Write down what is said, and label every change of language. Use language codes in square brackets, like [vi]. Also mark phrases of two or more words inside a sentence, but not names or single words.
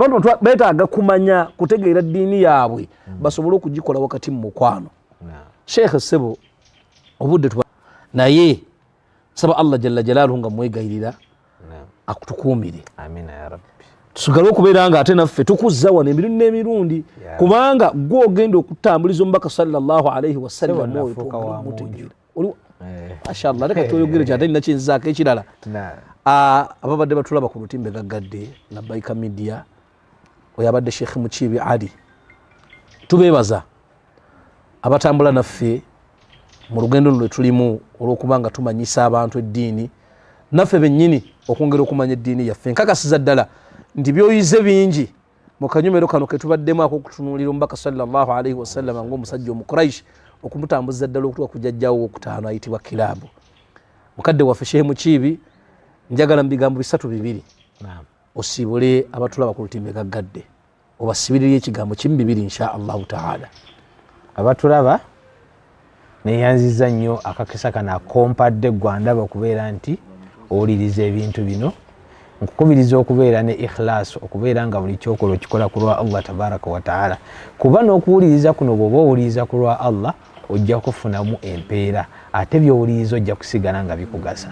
[lg] Abantu beetaaga kumanya kutegeera ddiini yaabwe basobole okugikola wakati mu mukwano. Sheikh Ssebo obudde naye saba Allah [ar] جل جلاله [lg] nga mwegayirira akutukuumire. [ar] آمين يا رب. [lg] Tusigale okubeera nga ate naffe tukuzza wano emirundi n'emirundi kubanga gwe ogenda okutambuliza omubaka [ar] صلى الله عليه وسلم [lg] mutegeera. Mashallah leka tuyogere kyate nina kyenzzaako ekirala. Ababadde batulaba ku lutimbe gaggadde Labbaika Media oyo abadde Sheikh Mukiibi Ali, tubeebaza abatambula naffe mu lugendo lwe tulimu olw'okuba nga tumanyisa abantu eddiini, naffe bennyini okwongera okumanya eddiini yaffe. Nkakasiza ddala nti byoyize bingi mu kanyomero kano ketubaddemu ak'okutunuulira omubaka [ar] صلى الله عليه وسلم [lg] ng'omusajja omukuraishi okumutambuza ddala okutuuka ku jjajjaawo owokutaano ayitibwa Kilaabu. Mukadde waffe Shehe Mukiibi, njagala mu bigambo 3 osiibule abatulaba ku lutimbe gaggadde, obasibirire ekigambo 2 [ar] إن شاء الله تعالى. [lg] Abatulaba neyanziza nnyo akakisa kana akompadde gwandaba okubeera nti owuliriza ebintu bino, nkukubiriza okubeera ne ikhlas, okubeera nga buli kyokola okikola ku lwa [ar] الله تبارك وتعالى, [lg] kuba n'okuwuliriza kuno bw'oba owuliriza ku lwa Allah ojja kufunamu empeera, ate by'owuliriza ojja kusigala nga bikugasa.